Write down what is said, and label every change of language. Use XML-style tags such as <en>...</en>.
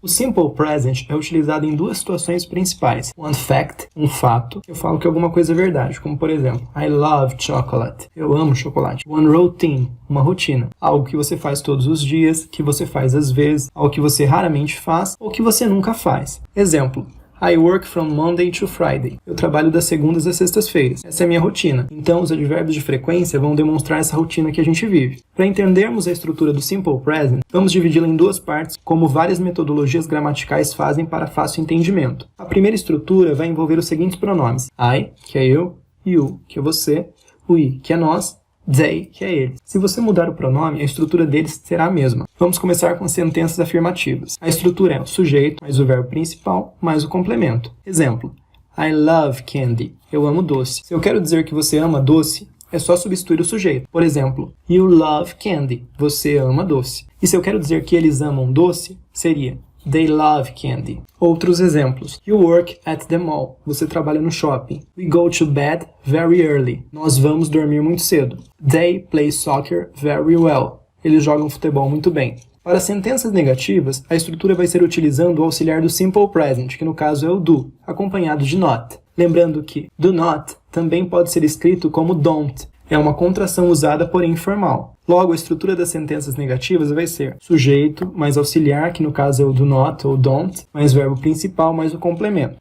<pt>O Simple Present é utilizado em duas situações principais. One fact, um fato, eu falo que alguma coisa é verdade, como por exemplo,</pt> <en>I love chocolate,</en> <pt>eu amo chocolate. One routine, uma rotina, algo que você faz todos os dias, que você faz às vezes, algo que você raramente faz ou que você nunca faz.</pt> <en>Exemplo, I work from Monday to Friday.</en> <pt>Eu trabalho das segundas às sextas-feiras. Essa é a minha rotina. Então, os advérbios de frequência vão demonstrar essa rotina que a gente vive. Para entendermos a estrutura do Simple Present, vamos dividi-la em duas partes, como várias metodologias gramaticais fazem para fácil entendimento. A primeira estrutura vai envolver os seguintes pronomes. I, que é eu, you, que é você, we, que é nós, they, que é ele. Se você mudar o pronome, a estrutura deles será a mesma. Vamos começar com sentenças afirmativas. A estrutura é o sujeito, mais o verbo principal, mais o complemento. Exemplo,</pt> <en>I love candy.</en> <pt>Eu amo doce. Se eu quero dizer que você ama doce, é só substituir o sujeito. Por exemplo,</pt> <en>you love candy.</en> <pt>Você ama doce. E se eu quero dizer que eles amam doce, seria</pt> <en>they love candy.</en> <pt>Outros exemplos.</pt> <en>You work at the mall.</en> <pt>Você trabalha no shopping.</pt> <en>We go to bed very early.</en> <pt>Nós vamos dormir muito cedo.</pt> <en>They play soccer very well.</en> <pt>Eles jogam futebol muito bem. Para sentenças negativas, a estrutura vai ser utilizando o auxiliar do Simple Present, que no caso é o do, acompanhado de not. Lembrando que do not também pode ser escrito como don't. É uma contração usada, porém informal. Logo, a estrutura das sentenças negativas vai ser sujeito, mais auxiliar, que no caso é o do not ou don't, mais verbo principal, mais o complemento.</pt>